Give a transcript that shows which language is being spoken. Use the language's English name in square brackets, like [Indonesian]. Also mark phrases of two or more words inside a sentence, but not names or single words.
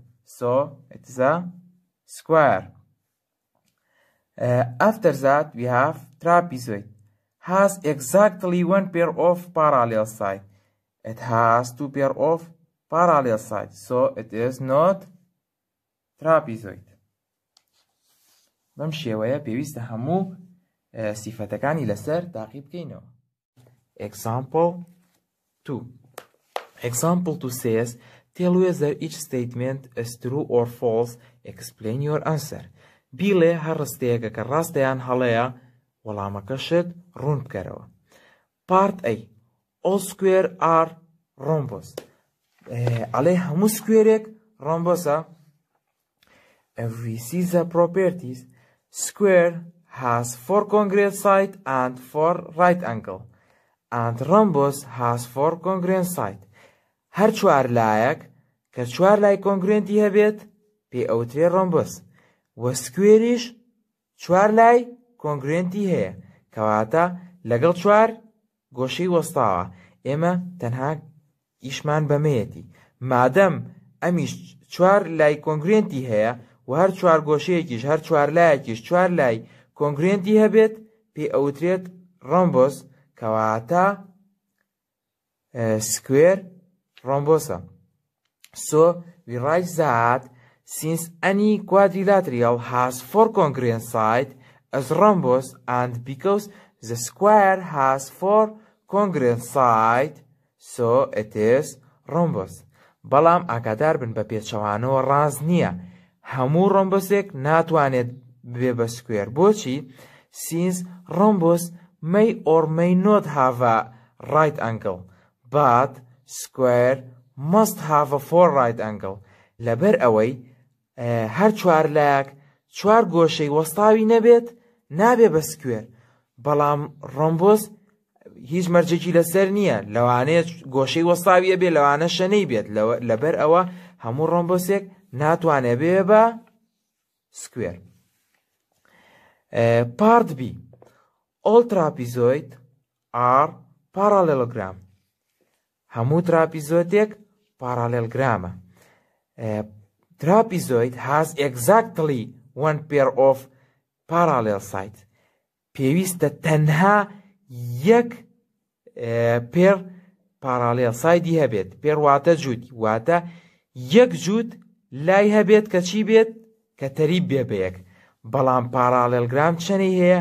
[English] So it is a square. After that, we have trapezoid. Has exactly 1 pair of parallel sides. It has 2 pair of parallel sides. So it is not trapezoid. [Central Kurdish] بەم شێوەیە پێویستە هەموو سیفەتەکانی لەسەر تاقی بکەینەوە. [English] Example 2. Example 2 says, tell whether each statement is true or false. Explain your answer. [Central Kurdish] بیڵێ هەر ڕستەیەکە کە ڕاستەیان هەڵەیە وەڵامەکەشت ڕوون بکەرەوە. [English] Part A. All square are rhombus. [Central Kurdish] ئەڵێ هەموو سکوێرێک ڕۆمبۆسە. [English] If we see the properties, square has 4 congruent sides and 4 right angle, and rhombus has 4 congruent sides. [Central Kurdish] هەر چوار لایەک کە چوار لای کۆنگرێنتی هەبێت پێ ئەوترێ ڕۆمبۆس، وە سکوێریش چوار لای کۆنگرێنتی هەیە کەواتە لەگەڵ چوار گۆشەی وەستاوە. ئێمە تەنها ئیشمان بەمەیەتی مادەم ئەمیش چوار لای کۆنگرێنتی هەیە و هەر چوار گۆشەیەکیش هەر چوار لایەکیش چوار لای کۆنگرێنتی هەبێت پێ ئەوترێت ڕۆمبۆس کەواتە [English] square rhombus. So we write that since any quadrilateral has 4 congruent sides as rhombus, and because the square has 4 congruent sides, so it is rhombus. [Central Kurdish] بەڵام ئاگادار بن بە پێچەوانەوە ڕاز نییە. هەموو ڕۆمبۆسێک ناتوانێت ببێ بە سکوێر. بۆچی؟ [English] since rhombus may or may not have a right angle, but square must have a 4 right angle. [Central Kurdish] لەبەر ئەوەی هەر چوار لایەک چوار گۆشەی وەستاوی نەبێت نابێ بە سکوێر. بەڵام ڕۆمبۆس هیچ مەرجێکی لەسەر نییە، لەوانەیە گۆشەی وەستاویە بێ لەوانە شەنەی بێت. لەبەر ئەوە هەموو ڕۆمبۆسێک ناتوانێت بێ بە سکوێر. [English] Part B. All trapezoids are parallelogram. [Central Kurdish] هەموو تراپیزۆیدێک parallelogram. [English] Trapezoid has exactly 1 pair of parallel sides. [Central Kurdish] پێویستە تەنها یەک [English] pair parallel side [Central Kurdish] هەبێت. پێر واتە جووتی، واتە یەک جووت لای هەبێت کە چی بێت؟ کە تەریب بێ بە یەک. بەڵام parallelogram چەنەی هەیە؟